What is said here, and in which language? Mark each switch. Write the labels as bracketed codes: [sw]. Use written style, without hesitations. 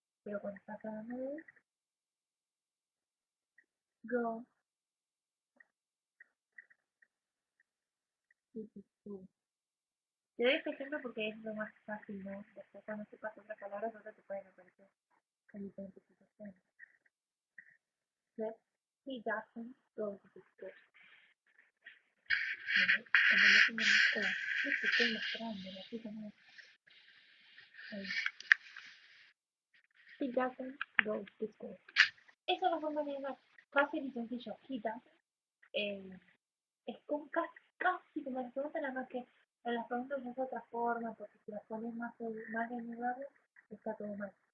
[es] Pero cuando estás hablando de él, go, sí, sí, sí. Te doy este ejemplo porque es lo más fácil, ¿no? Después cuando sepas otras palabras, otras te pueden aparecer en diferentes situaciones. Entonces, [en] he doesn't go to the school. [es] Cuando no tenemos te estoy mostrando, la chica no. [en] He doesn't go to school. [es] Esa es la forma de negar. Fácil y sencillo. [en] He doesn't. [es] Es como casi como las preguntas, nada más que en las preguntas es otra forma, porque si las pones más en lugar, está todo mal.